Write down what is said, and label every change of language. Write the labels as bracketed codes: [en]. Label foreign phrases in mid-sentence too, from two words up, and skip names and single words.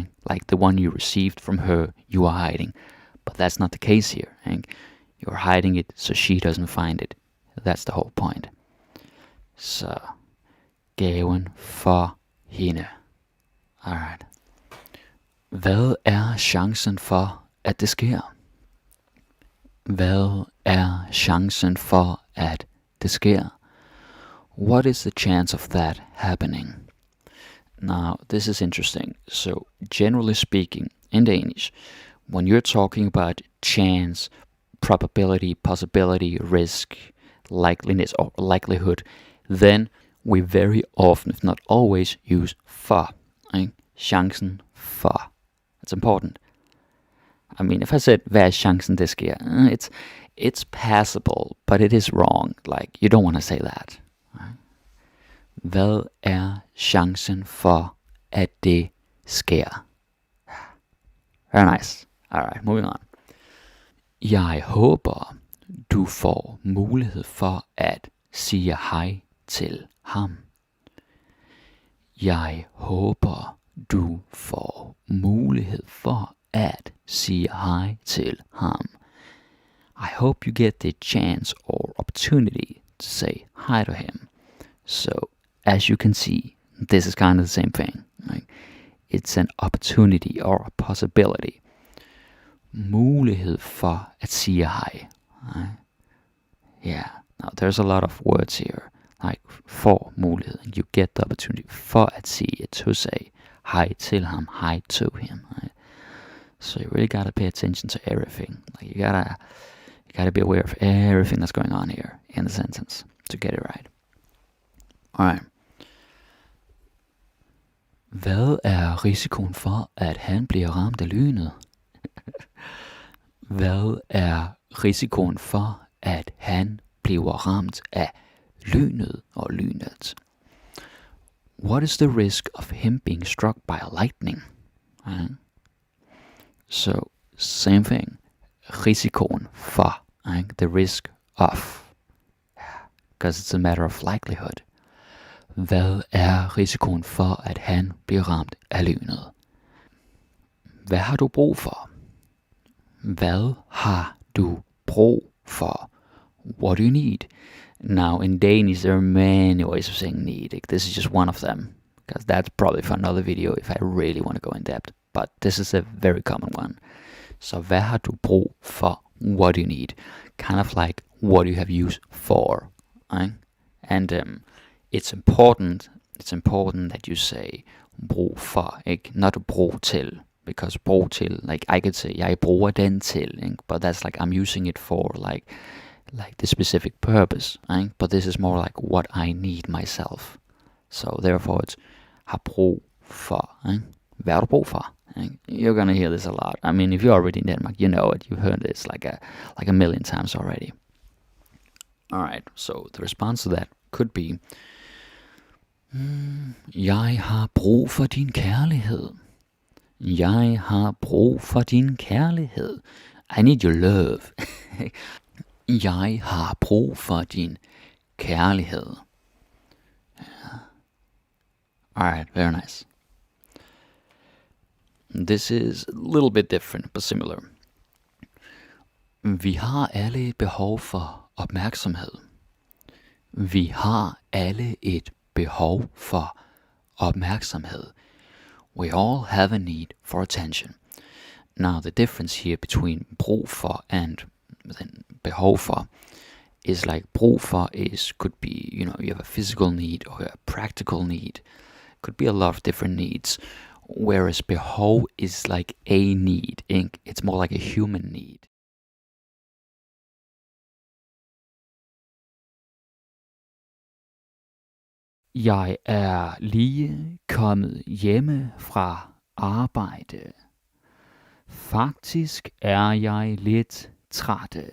[en] Like the one you received from her, you are hiding. But that's not the case here, right? You're hiding it so she doesn't find it. That's the whole point. [da] Så gaven for hende. [en] Alright. [da] Hvad er chancen for, at det sker? Hvad er chancen for, at det sker? [en] What is the chance of that happening? Now, this is interesting. So, generally speaking, in Danish, when you're talking about chance, probability, possibility, risk, likeliness, or likelihood, then we very often, if not always, use for. Right? [da] Chancen for. [en] It's important. I mean, if I said, [da] hvad er chancen det sker? [en] It's passable, but it is wrong. Like, you don't want to say that. Right? [da] Hvad er chancen for, at det sker? [en] Very nice. Alright, moving on. [da] Jeg håber, du får mulighed for at sige hej til ham. Jeg håber, du får mulighed for at sige hej til ham. [en] I hope you get the chance or opportunity to say hi to him. So, as you can see, this is kind of the same thing. Right? It's an opportunity or a possibility. [da] Mulighed for at sige hej. [en] Right? Yeah, now there's a lot of words here. [da] Like for mulighed. [en] You get the opportunity [da] for at sige, [en] to say hi [da] til ham, [en] hi to him. Right? So you really gotta pay attention to everything. Like you gotta be aware of everything that's going on here in the sentence to get it right. Alright. [da] Hvad er risikoen for, at han bliver ramt af lynet? Hvad er risikoen for, at han bliver ramt af lynet og lynet? [en] What is the risk of him being struck by a lightning? Right? So, same thing. [da] Risikoen for, [en] right? The risk of. Because it's a matter of likelihood. [da] Hvad er risikoen for, at han bliver ramt af lynet? Hvad har du brug for? Hvad har du brug for? [en] What do you need? Now, in Danish, there are many ways of saying need. This is just one of them. Because that's probably for another video if I really want to go in depth. But this is a very common one. So, [da] hvad har du brug for? [en] What do you need? Kind of like, what do you have use for? Right? And it's important that you say [da] brug for, ikke? [en] Not [da] brug til. [en] Because [da] brug til, [en] like I could say, [da] jeg bruger den til, ikke? [en] But that's like I'm using it for like the specific purpose, right? But this is more like what I need myself. So therefore it's [da] har brug for, [en] right? [da] Hvad har du brug for? [en] Right? You're gonna hear this a lot. I mean, if you're already in Denmark, you know it. You've heard this like a million times already. Alright, so the response to that could be, [da] jeg har brug for din kærlighed. Jeg har brug for din kærlighed. [en] I need your love. [da] Jeg har brug for din kærlighed. [en] Yeah. Alright, very nice. This is a little bit different, but similar. [da] Vi har alle et behov for opmærksomhed. Vi har alle et behov for opmærksomhed. [en] We all have a need for attention. Now the difference here between [da] brug for [en] and then [da] behov for [en] is like [da] brug for [en] could be, you have a physical need or a practical need. Could be a lot of different needs. Whereas behov is like a need. It's more like a human need. [da] Jeg er lige kommet hjemme fra arbejde. Faktisk er jeg lidt træt.